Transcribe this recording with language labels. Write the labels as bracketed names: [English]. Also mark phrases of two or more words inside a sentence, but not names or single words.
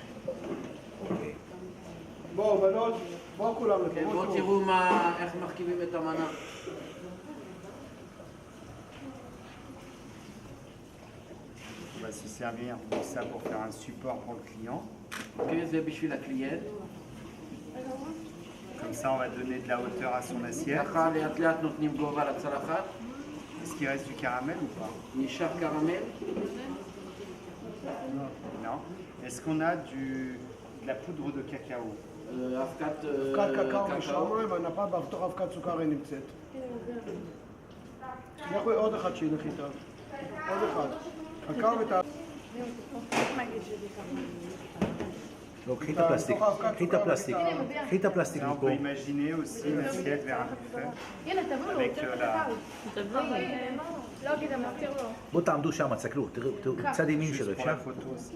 [Hebrew] בואו, בנות, בואו כולם לפה. כן, בואו תראו איך מרכיבים את המנה. [French] On va se servir de ça pour faire un support pour le client. [Hebrew] אוקיי, זה בשביל הקליינט. [French] Comme ça, on va donner de la hauteur à son assiette. [Hebrew] ככה לאט לאט נותנים גובה לצלחת. [French] Est-ce qu'il reste du caramel ou pas? [Hebrew] נשאר קרמל. [French] Non. Est-ce qu'on a de la poudre de cacao? [Hebrew] אבקת אבקת קקאו קקאו. משמיים, הנפה בתוך אבקת סוכר היא נמצאת. לכו עוד אחד שילך איתה. עוד אחד. קקאו ואת ה... לא, קחי את הפלסטיק, קחי את הפלסטיק, קחי את הפלסטיק [French] Là, on [Hebrew] מפה. [French] peut imaginer aussi une assiette vers un buffet avec la... [Hebrew] בואו תעמדו שם, תסתכלו, תראו, צד ימין שלו, [French] Pour [Hebrew] אפשר? [French] la photo aussi.